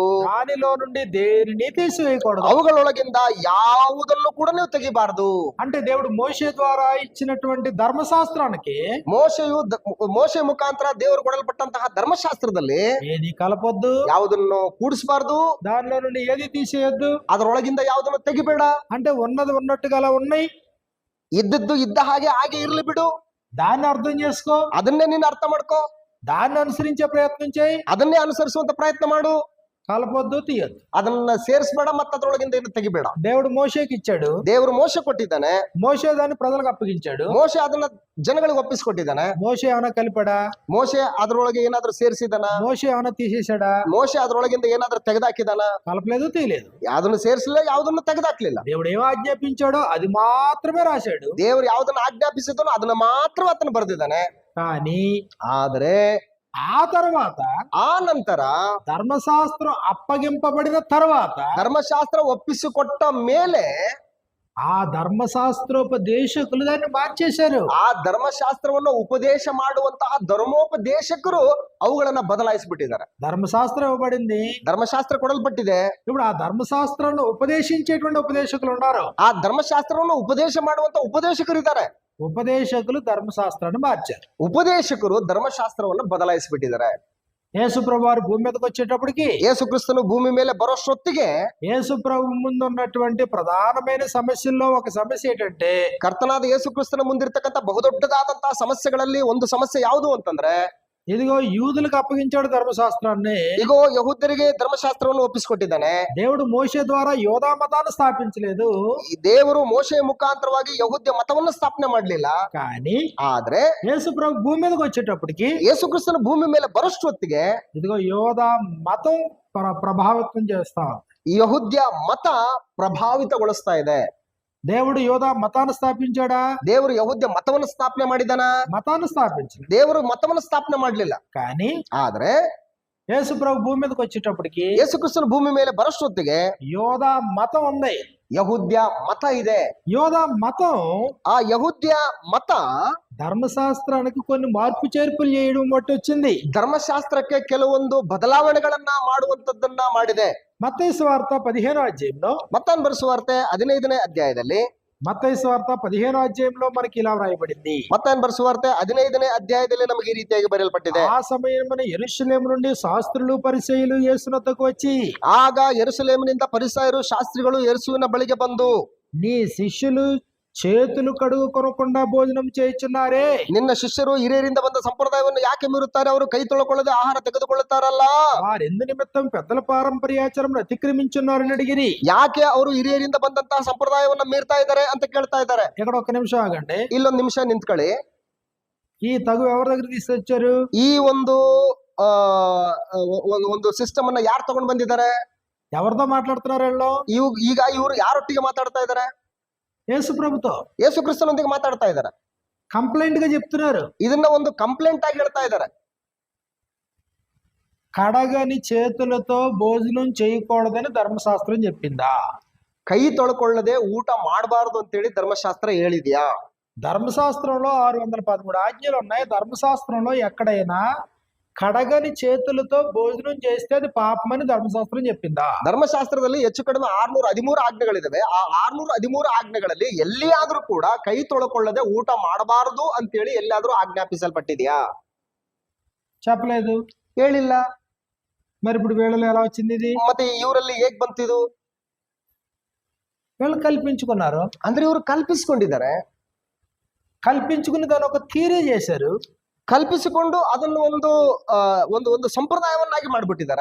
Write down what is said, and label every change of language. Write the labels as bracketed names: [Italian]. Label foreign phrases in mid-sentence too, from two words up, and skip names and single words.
[Telugu] దానిలో నుండి దేనిని తీసివేయకూడదు, [Kannada] ಅವುಗಳೊಳಗಿಂದ ಯಾವುದನ್ನು ಕೂಡ ನೀವು ತೆಗಿಬಾರದು. [Telugu] అంటే దేవుడు మోషే ద్వారా ఇచ్చినటువంటి ధర్మశాస్త్రానికి [Kannada] ಮೋಶೆ ಮುಖಾಂತರ ದೇವರು ಕೊಡಲ್ಪಟ್ಟಂತಹ ಧರ್ಮಶಾಸ್ತ್ರದಲ್ಲಿ [Telugu] ఏది కలపొద్దు, [Kannada] ಯಾವುದನ್ನು ಕೂಡಿಸಬಾರದು, [Telugu] దానిలో నుండి ఏది తీసేయొద్దు, [Kannada] ಅದರೊಳಗಿಂದ ಯಾವುದನ್ನು ತೆಗಿಬೇಡ. [Telugu] అంటే ఉన్నది ఉన్నట్టుగా అలా ఉన్నాయి, [Kannada] ಇದ್ದದ್ದು ಇದ್ದ ಹಾಗೆ ಇರ್ಲಿ ಬಿಡು. [Telugu] దాన్ని అర్థం చేసుకో, [Kannada] ಅದನ್ನೇ ನೀನು ಅರ್ಥ ಮಾಡ್ಕೋ, [Telugu] దాన్ని అనుసరించే ప్రయత్నం చేయి, [Kannada] ಅದನ್ನೇ ಅನುಸರಿಸುವಂತ ಪ್ರಯತ್ನ ಮಾಡು. [Telugu] కలపొద్దు, తీయొద్దు. [Kannada] ಅದನ್ನ ಸೇರಿಸಬೇಡ ಮತ್ತು ಅದರೊಳಗಿಂದ ಏನು ತೆಗಿಬೇಡ. [Telugu] దేవుడు మోషేకి ఇచ్చాడు, [Kannada] ದೇವರು ಮೋಶೆ ಕೊಟ್ಟಿದ್ದಾನೆ, [Telugu] మోషే దాన్ని ప్రజలకు అప్పగించాడు, [Kannada] ಮೋಶೆ ಅದನ್ನ ಜನಗಳಿಗೆ ಒಪ್ಪಿಸಿಕೊಟ್ಟಿದ್ದಾನೆ. [Telugu] మోషే ఏమైనా కలిపాడా? [Kannada] ಮೋಶೆ ಅದರೊಳಗೆ ಏನಾದ್ರೂ ಸೇರಿಸಿದಾನ? [Telugu] మోషే ఏమైనా తీసేశాడా? [Kannada] ಮೋಶೆ ಅದರೊಳಗಿಂದ ಏನಾದ್ರೂ ತೆಗೆದಾಕಿದಾನ? [Telugu] కలపలేదు, తీయలేదు. [Kannada] ಯಾವ್ದನ್ನು ಸೇರಿಸಲಿಲ್ಲ, ಯಾವುದನ್ನು ತೆಗೆದಾಕ್ಲಿಲ್ಲ. [Telugu] దేవుడు ఏం ఆజ్ఞాపించాడో అది మాత్రమే రాశాడు, [Kannada] ದೇವರು ಯಾವುದನ್ನ ಆಜ್ಞಾಪಿಸಿದನೋ ಅದನ್ನ ಮಾತ್ರ ಆತನು ಬರೆದಿದ್ದಾನೆ. [Telugu] కానీ [Kannada] ಆದ್ರೆ [Telugu] ఆ తర్వాత [Kannada] ಆ ನಂತರ [Telugu] ధర్మశాస్త్రం అప్పగింపబడిన తర్వాత [Kannada] ಧರ್ಮಶಾಸ್ತ್ರ ಒಪ್ಪಿಸಿಕೊಟ್ಟ ಮೇಲೆ [Telugu] ఆ ధర్మశాస్త్రోపదేశకులు దాన్ని మార్చేశారు. [Kannada] ಆ ಧರ್ಮಶಾಸ್ತ್ರವನ್ನು ಉಪದೇಶ ಮಾಡುವಂತಹ ಧರ್ಮೋಪದೇಶಕರು ಅವುಗಳನ್ನ ಬದಲಾಯಿಸಿಬಿಟ್ಟಿದ್ದಾರೆ. [Telugu] ధర్మశాస్త్రం ఇవ్వబడింది, [Kannada] ಧರ್ಮಶಾಸ್ತ್ರ ಕೊಡಲ್ಪಟ್ಟಿದೆ. [Telugu] ఇప్పుడు ఆ ధర్మశాస్త్రాన్ని ఉపదేశించేటువంటి ఉపదేశకులు ఉన్నారు, [Kannada] ಆ ಧರ್ಮಶಾಸ್ತ್ರವನ್ನು ಉಪದೇಶ ಮಾಡುವಂತ ಉಪದೇಶಕರು ಇದ್ದಾರೆ. [Telugu] ఉపదేశకులు ధర్మశాస్త్రాన్ని మార్చారు, [Kannada] ಉಪದೇಶಕರು ಧರ್ಮಶಾಸ್ತ್ರವನ್ನು ಬದಲಾಯಿಸಿಬಿಟ್ಟಿದ್ದಾರೆ. [Telugu] యేసు ప్రభు వారు భూమి మీదకి వచ్చేటప్పటికి, [Kannada] ಯೇಸು ಕ್ರಿಸ್ತನು ಭೂಮಿ ಮೇಲೆ ಬರೋಷ್ಟೊತ್ತಿಗೆ [Telugu] యేసు ప్రభు ముందు ఉన్నటువంటి ప్రధానమైన సమస్యల్లో ఒక సమస్య ఏంటంటే, [Kannada] ಕರ್ತನಾದ ಯೇಸು ಕ್ರಿಸ್ತನ ಮುಂದಿರ್ತಕ್ಕಂಥ ಬಹುದೊಡ್ಡದಾದಂತಹ ಸಮಸ್ಯೆಗಳಲ್ಲಿ ಒಂದು ಸಮಸ್ಯೆ ಯಾವುದು ಅಂತಂದ್ರೆ, [Telugu] ఇదిగೋ యూదులకు అప్పగించాడు ధర్మశాస్త్రాన్ని, [Kannada] ಈಗ ಯಹೂದ್ಯರಿಗೆ ಧರ್ಮಶಾಸ್ತ್ರವನ್ನು ಒಪ್ಪಿಸಿಕೊಟ್ಟಿದ್ದಾನೆ. [Telugu] దేవుడు మోషే ద్వారా యోధా మతాన్ని స్థాపించలేదు, [Kannada] ಈ ದೇವರು ಮೋಶೆಯ ಮುಖಾಂತರವಾಗಿ ಯಹೂದ್ಯ ಮತವನ್ನು ಸ್ಥಾಪನೆ ಮಾಡಲಿಲ್ಲ. [Telugu] కానీ [Kannada] ಆದ್ರೆ [Telugu] యేసు ప్రభు భూమి మీదకి వచ్చేటప్పటికి [Kannada] ಯೇಸು ಕ್ರಿಸ್ತನ ಭೂಮಿ ಮೇಲೆ ಬರೋಷ್ಟೊತ್ತಿಗೆ [Telugu] ఇదిగో యోధా మతం ప్రభావితం చేస్తాం, [Kannada] ಯಹೂದ್ಯ ಮತ ಪ್ರಭಾವಿತಗೊಳಿಸ್ತಾ ಇದೆ. [Telugu] దేవుడు యోధా మతాన్ని స్థాపించాడా? [Kannada] ದೇವರು ಯಹೂದ್ಯ ಮತವನ್ನು ಸ್ಥಾಪನೆ ಮಾಡಿದಾನ? [Telugu] మతాన్ని స్థాపించలేదు. [Kannada] ದೇವರು ಮತವನ್ನು ಸ್ಥಾಪನೆ ಮಾಡಲಿಲ್ಲ. [Telugu] కానీ [Kannada] ಆದ್ರೆ [Telugu] యేసు ప్రభు భూమి మీదకి వచ్చేటప్పటికి [Kannada] ಯೇಸುಕ್ರಿಸ್ತನ ಭೂಮಿ ಮೇಲೆ ಬರೋಷ್ಟೊತ್ತಿಗೆ [Telugu] యోధ మతం ఉంది. [Kannada] ಯಹೂದ್ಯ ಮತ ಇದೆ. [Telugu] యోధ మతం [Kannada] ಆ ಯಹೂದ್ಯ ಮತ [Telugu] ధర్మశాస్త్రానికి కొన్ని మార్పు చేర్పులు చేయడం బట్టి వచ్చింది. [Kannada] ಧರ್ಮಶಾಸ್ತ್ರಕ್ಕೆ ಕೆಲವೊಂದು ಬದಲಾವಣೆಗಳನ್ನ ಮಾಡುವಂತದ್ದನ್ನ ಮಾಡಿದೆ. [Telugu] మత్తయి సువార్త 15వ అధ్యాయంలో [Kannada] ಮತ್ತಾನ್ ಬರೆಸುವಾರ್ತೆ 15ನೇ ಅಧ್ಯಾಯದಲ್ಲಿ [Telugu] మత్తయి సువార్త 15వ అధ్యాయంలో మనకి ఇలా వ్రాయబడింది. [Kannada] ಮತ್ತಾನ್ ಬರೆಸುವಾರ್ತೆ 15ನೇ ಅಧ್ಯಾಯದಲ್ಲಿ ನಮಗೆ ಈ ರೀತಿಯಾಗಿ ಬರೆಯಲ್ಪಟ್ಟಿದೆ. [Telugu] ఆ సమయమున యెరూషలేము నుండి శాస్త్రులు పరిసయ్యులు యేసునొద్దకు వచ్చి [Kannada] ಆಗ ಯೆರೂಸಲೇಮಿನಿಂದ ಪರಿಸಯರು ಶಾಸ್ತ್ರಿಗಳು ಯೇಸುವಿನ ಬಳಿಗೆ ಬಂದು, [Telugu] నీ శిష్యులు చేతులు కడుగు కొనకుండా భోజనం చేయుచున్నారే, [Kannada] ನಿನ್ನ ಶಿಷ್ಯರು ಹಿರಿಯರಿಂದ ಬಂದ ಸಂಪ್ರದಾಯವನ್ನು ಯಾಕೆ ಮೀರುತ್ತಾರೆ? ಅವರು ಕೈ ತೊಳಕೊಳ್ಳದೆ ಆಹಾರ ತೆಗೆದುಕೊಳ್ಳುತ್ತಾರಲ್ಲ. [Telugu] వారెందు నిమిత్తం పెద్దల పారంపర్యాచారం అతిక్రమించున్నారని అడిగిరి. [Kannada] ಯಾಕೆ ಅವರು ಹಿರಿಯರಿಂದ ಬಂದಂತಹ ಸಂಪ್ರದಾಯವನ್ನ ಮೀರ್ತಾ ಇದ್ದಾರೆ ಅಂತ ಕೇಳ್ತಾ ಇದ್ದಾರೆ. [Telugu] ఇక్కడ ఒక్క నిమిషం ఆగండి. [Kannada] ಇಲ್ಲೊಂದು ನಿಮಿಷ ನಿಂತ್ಕೊಳ್ಳಿ. [Telugu] ఈ తగు ఎవరి దగ్గర తీసుకొచ్చారు? [Kannada] ಈ ಒಂದು ಒಂದು ಸಿಸ್ಟಮ್ ಅನ್ನ ಯಾರು ತಗೊಂಡ್ ಬಂದಿದ್ದಾರೆ? [Telugu] ఎవరితో మాట్లాడుతున్నారు వీళ్ళు? [Kannada] ಈಗ ಇವರು ಯಾರೊಟ್ಟಿಗೆ ಮಾತಾಡ್ತಾ ಇದ್ದಾರೆ? [Telugu] యేసు ప్రభుతో, [Kannada] ಯೇಸು ಕ್ರಿಸ್ತನೊಂದಿಗೆ ಮಾತಾಡ್ತಾ ಇದ್ದಾರೆ. [Telugu] కంప్లైంట్ గా చెప్తున్నారు. [Kannada] ಇದನ್ನ ಒಂದು ಕಂಪ್ಲೇಂಟ್ ಆಗಿ ಹೇಳ್ತಾ ಇದ್ದಾರೆ. [Telugu] కడగని చేతులతో భోజనం చేయకూడదని ధర్మశాస్త్రం చెప్పిందా? [Kannada] ಕೈ ತೊಳ್ಕೊಳ್ಳದೆ ಊಟ ಮಾಡಬಾರದು ಅಂತೇಳಿ ಧರ್ಮಶಾಸ್ತ್ರ ಹೇಳಿದ್ಯಾ? [Telugu] ధర్మశాస్త్రంలో 613 ఆజ్ఞలు ఉన్నాయి. ధర్మశాస్త్రంలో ఎక్కడైనా కడగని చేతులతో భోజనం చేస్తే అది పాపమని ధర్మశాస్త్రం చెప్పిందా? [Kannada] ಧರ್ಮಶಾಸ್ತ್ರದಲ್ಲಿ ಹೆಚ್ಚು ಕಡಿಮೆ 613 ಆಜ್ಞೆಗಳಿದಾವೆ. ಆ 613 ಆಜ್ಞೆಗಳಲ್ಲಿ ಎಲ್ಲಿಯಾದ್ರೂ ಕೂಡ ಕೈ ತೊಳ್ಕೊಳ್ಳದೆ ಊಟ ಮಾಡಬಾರದು ಅಂತೇಳಿ ಎಲ್ಲಾದ್ರೂ ಆಜ್ಞಾಪಿಸಲ್ಪಟ್ಟಿದ್ಯಾ? [Telugu] చెప్పలేదు. [Kannada] ಹೇಳಿಲ್ಲ. [Telugu] మరి ఇప్పుడు వీళ్ళలో ఎలా వచ్చింది ఇది? [Kannada] ಮತ್ತೆ ಇವರಲ್ಲಿ ಹೇಗ್ ಬಂತಿದು? [Telugu] వీళ్ళు కల్పించుకున్నారు. [Kannada] ಅಂದ್ರೆ ಇವರು ಕಲ್ಪಿಸಿಕೊಂಡಿದ್ದಾರೆ. [Telugu] కల్పించుకుని దాని ఒక థియరీ చేశారు. [Kannada] ಕಲ್ಪಿಸಿಕೊಂಡು ಅದನ್ನು ಒಂದು ಸಂಪ್ರದಾಯವನ್ನಾಗಿ ಮಾಡ್ಬಿಟ್ಟಿದ್ದಾರೆ.